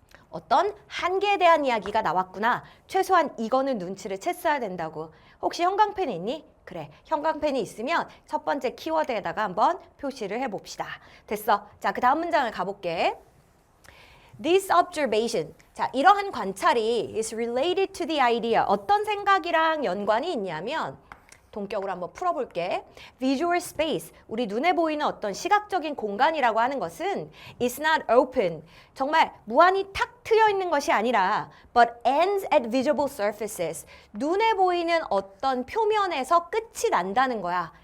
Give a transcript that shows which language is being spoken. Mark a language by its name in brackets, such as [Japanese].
[Korean] 어떤 한계에 대한 이야기가 나왔구나. 최소한 이거는 눈치를 챘어야 된다고. 혹시 형광펜 있니? 그래, 형광펜이 있으면 첫 번째 키워드에다가 한번 표시를 해봅시다. 됐어. 자, 그 다음 문장을 가볼게. [English] This observation. [Korean] 자, 이러한 관찰이 [English] is related to the idea. [Korean] 어떤 생각이랑 연관이 있냐면 동격으로 한번 풀어볼게. Visual space, 우리 눈에 보이는 어떤 시각적인 공간이라고 하는 것은 [English] is not open, [Korean] 정말 무한히 탁 트여 있는 것이 아니라 [English] but ends at visible surfaces, [Korean] 눈에 보이는 어떤 표면에서 끝이 난다는 거야.